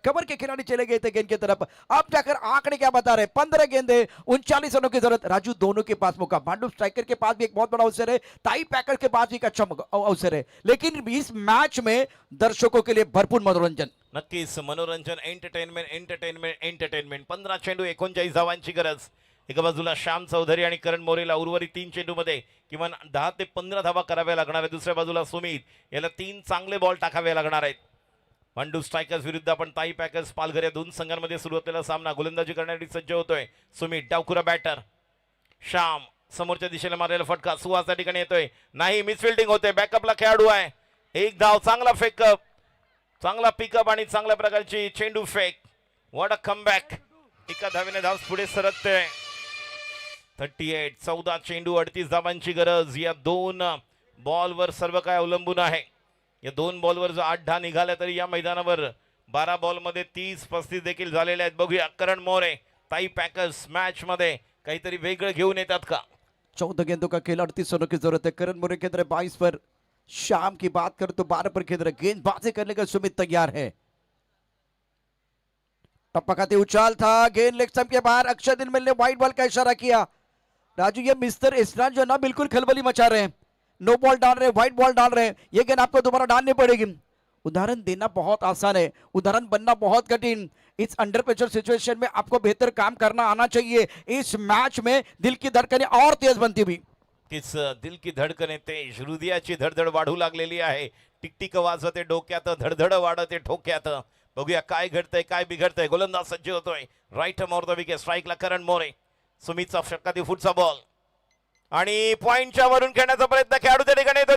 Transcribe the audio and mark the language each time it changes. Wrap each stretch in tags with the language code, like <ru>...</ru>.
<hi>Cover के खिलाड़ी चले गए थे गेंद की तरफ। अब जाकर आंकड़े क्या बता रहे, 15 गेंदे 39 रनों की जरूरत। राजू दोनों के पास मौका, भांडू स्ट्राइकर के पास भी एक बहुत बड़ा अवसर है, ताई पैकर के पास भी एक अच्छा अवसर है, लेकिन इस मैच में दर्शकों के लिए भरपूर मनोरंजन।</hi> <mr>नक्कीच मनोरंजन, एंटरटेनमेंट एंटरटेनमेंट एंटरटेनमेंट. 15 चेंडू 39 धावांची गरज. एका बाजूला श्याम चौधरी आणि करण मोरेला उर्वरित 3 चेंडूमध्ये किमान 10 ते 15 धावा कराव्या लागणार आहेत. दुसऱ्या बाजूला सुमित याला 3 चांगले बॉल टाकावे लागणार आहेत. पांडू स्ट्रायकर्स विरुद्ध आपण ताई पॅकर्स पालघर या दोन संघांमध्ये सुरू असलेला सामना. गोलंदाजी करण्यासाठी सज्ज होतोय सुमित. डावखुरा बॅटर श्याम, समोरच्या दिशेला मारलेला फटका सुहास त्या ठिकाणी येतोय, नाही, मिसफिल्डिंग होते. बॅकअपला खेळाडू आहे. एक धाव, चांगला फेकअप, चांगला पिकअप आणि चांगल्या प्रकारची चेंडू फेक.</mr> <en>What a comeback.</en> <mr>एका धावेने धाव पुढे सरकते. 38 14 चेंडू 38 धावांची गरज. या दोन बॉलवर सर्व काय अवलंबून आहे. या दोन बॉलवर जर 8 धावा निघाल्या तरी या मैदानावर 12 बॉलमध्ये 30-35 देखील झालेले आहेत. बघूया करण मोरे ताई पॅकर्स मॅच मध्ये काहीतरी वेगळं घेऊन येतात का.</mr> <hi>14 गेंदों का खेल, 38 रनों की जरूरत है। करण मोरे के अंदर 22 पर, शाम की बात करें तो 12 पर खेल रहे। गेंदबाजी करने का सुमित तैयार है। टप्पा खाते उछाल था, गेंद लेग स्टंप के बाहर। अक्षय दिलमिल ने व्हाइट बॉल का इशारा किया। राजू ये मिस्टर इस्रान जो ना बिल्कुल खलबली मचा रहे हैं, नो बॉल डाल रहे हैं, व्हाइट बॉल डाल रहे हैं। ये गेंद आपको दोबारा डालनी पड़ेगी। उदाहरण देना बहुत आसान है, उदाहरण बनना बहुत कठिन। इस अंडर प्रेशर सिचुएशन में आपको बेहतर काम करना आना चाहिए। इस मैच में दिल की धड़कनें और तेज बनती हुई। किस दिल की धडकने तेज,</hi> <mr>हृदयाची धडधड वाढू लागलेली आहे. टिकटिक वाजते डोक्यात, धडधड वाढते ठोक्यात. बघूया काय घडतंय, काय बिघडतंय. गोलंदाज सज्ज होतोय.</mr> <en>Right more the wicket.</en> <mr>स्ट्राईकला करण मोरे. सुमितचा षटकातील पुढचा बॉल आणि पॉइंटच्या वरून खेळण्याचा प्रयत्न खेळाडू त्या ठिकाणी येतो.</mr>